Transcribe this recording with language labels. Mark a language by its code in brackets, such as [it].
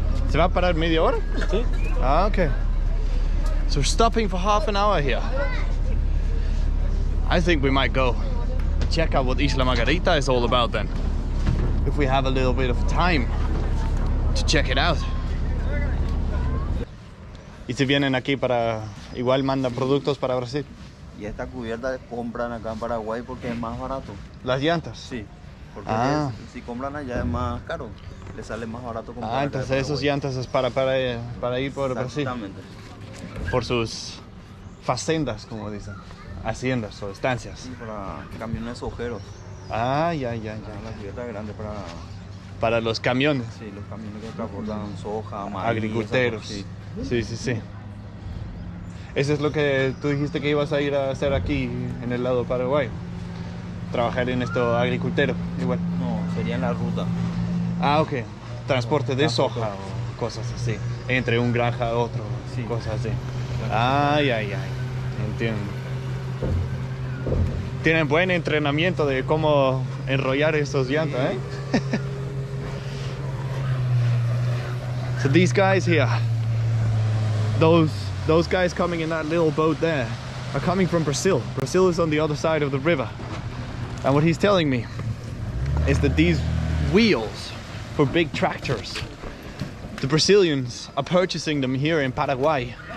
[es] ¿Se va a parar media hora? Sí. [en] Ah, okay. So we're stopping for half an hour here. I think we might go check out what Isla Margarita is all about then. If we have a little bit of time to check it out. [es] Y si vienen aquí para, igual mandan productos para Brasil. Y esta cubierta compran acá en Paraguay porque es más barato. ¿Las llantas? Sí, porque si compran allá es más caro, les sale más barato comprar. Ah, entonces esos llantas es para ir por Brasil. Exactamente. Por sus facendas, como dicen. Haciendas o estancias. Sí, para camiones ojeros. Ah, ya. La cubierta grande para los camiones. Sí, los camiones que transportan soja, maíz. Agriculteros. Sí. Sí. Eso es lo que tú dijiste que ibas a ir a hacer aquí en el lado Paraguay. Trabajar en esto agricultero, igual. No, sería en la ruta. Ah, ok. Transporte de soja o cosas así. Entre un granja a otro, sí. Cosas así. Ay. Entiendo. Tienen buen entrenamiento de cómo enrollar estos llantas, ¿eh? [en] So these guys here, those guys coming in that little boat there are coming from Brazil. Brazil is on the other side of the river. And what he's telling me is that these wheels for big tractors, the Brazilians are purchasing them here in Paraguay.